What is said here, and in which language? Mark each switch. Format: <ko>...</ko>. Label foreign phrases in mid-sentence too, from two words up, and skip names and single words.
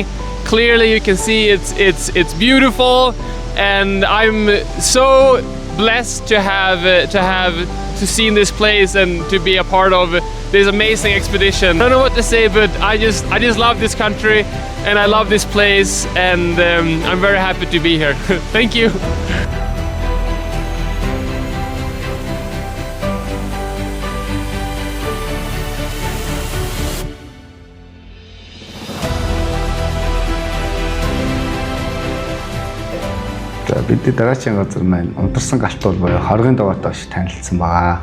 <en>Clearly you can see it's beautiful, and I'm so blessed to have seen this place and to be a part of this amazing expedition. I don't know what to say, but I just love this country and I love this place, and I'm very happy to be here. Thank you.</en> <mn>Бидний дараагийн газар маань унтарсан галтуул буюу хоргийн тогоотой ш танилцсан байгаа.</mn>